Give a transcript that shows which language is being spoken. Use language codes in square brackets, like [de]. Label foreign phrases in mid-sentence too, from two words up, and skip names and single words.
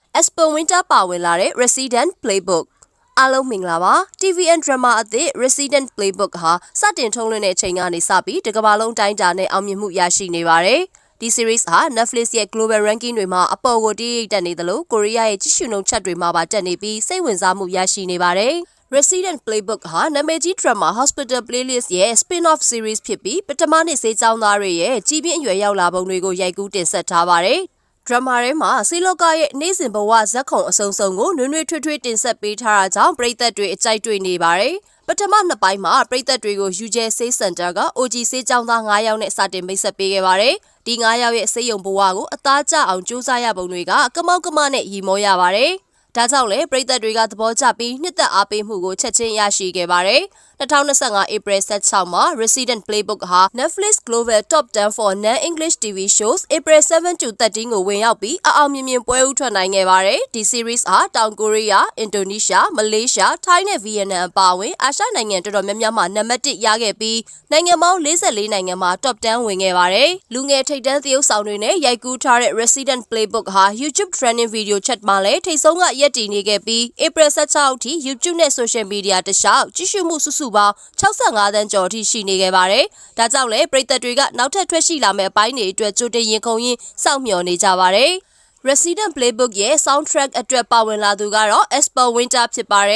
[my] Esper Winter ပါဝင်လာတဲ့ Resident Playbook အားလုံးမင်္ဂလာပါ TVN drama အသစ် Resident Playbook ဟာစတင်ထုတ်လွှင့်တဲ့အချိန်ကနေစပြီးတကမ္ဘာလုံးတိုင်းတာနဲ့အောင်မြင်မှုရရှိနေပါတယ်ဒီ series ဟာ Netflix ရဲ့ [en] global ranking [my] တွေမှာအပေါ်ကိုတရိပ်တက်နေသလိုကိုရီးယားရဲ့ကြည့်ရှုနှုန်းချက်တွေမှာပါတက်နေပြီးစိတ်ဝင်စားမှုရရှိနေပါတယ် Resident Playbook ဟာနာမည်ကြီး drama Hospital Playlist ရဲ့ [en] spin-off series [my] ဖြစ်ပြီးပထမနှစ်ဆေးကျောင်းသားတွေရဲ့ကြီးပြင်းအရွယ်ရောက်လာပုံတွေကိုရိုက်ကူးတင်ဆက်ထားပါတယ်ဒရမာထဲမှာစီလောကာရဲ့နေ့စဉ်ဘဝဇက်ခုံအစုံစုံကိုနွေ့နွေ့ထွေးထွေးတင်ဆက်ပေးထားတာကြောင့်ပရိသတ်တွေအကြိုက်တွေ့နေပါတယ်။ပထမနှစ်ပိုင်းမှာပရိသတ်တွေကို UJ ဆေးစင်တာက OG ဆေးကျောင်းသား9ယောက်နဲ့စတင်မိတ်ဆက်ပေးခဲ့ ပါတယ်။ဒီ9ယောက်ရဲ့ဆေးရုံဘဝကိုအသားကျအောင်စူးစမ်းရပုံတွေကကမောက်ကမနဲ့ရီမောရပါတယ်။ဒါကြောင့်လေပရိသတ်တွေကသဘောကျပြီးနှစ်သက်အားပေးမှုကိုချက်ချင်းရရှိခဲ့ပါတယ်။2025 April 16မှာ Resident Playbook ဟာ Netflix Global Top 10 for Non-English TV Shows April 7 to 13 ကိုဝင်ရောက်ပြီးအောင်မြင်ပွဲဥထွက်နိုင်ခဲ့ပါတယ်။ဒီ series ဟာတောင်ကိုရီးယား၊အင်ဒိုနီးရှား၊မလေးရှား၊ထိုင်းနဲ့ဗီယက်နမ်အပါအဝင်အာရှနိုင်ငံတော်တော်များများမှာနံပါတ်1ရခဲ့ပြီးနိုင်ငံပေါင်း44နိုင်ငံမှာ Top 10ဝင် ခဲ့ပါတယ်။လူငယ်ထိပ်တန်းသရုပ်ဆောင်တွေနဲ့ရိုက်ကူးထားတဲ့ Resident Playbook ဟာ YouTube Trending Video Chat မှာလည်းထိပ်ဆုံးကရပ်တည်နေခဲ့ပြီး April 16အထိ YouTube နဲ့ [en] Social Media [my] တခြားကြည့်ရှုမှုစုစုပေါင်း65သန်းကျော်အထိရှိနေခဲ့ပါတယ်။ဒါကြောင့်လည်းပရိသတ်တွေကနောက်ထပ်ထွက်ရှိလာမယ့်အပိုင်းတွေအတွက်ကြိုတင်ရင်ခုန်ရင်းစောင့်မျှော်နေကြပါတယ်။ Resident Playbook ရဲ့ soundtrack အတွက်ပါဝင်လာသူကတော့ Esper Winter ဖြစ်ပါတယ်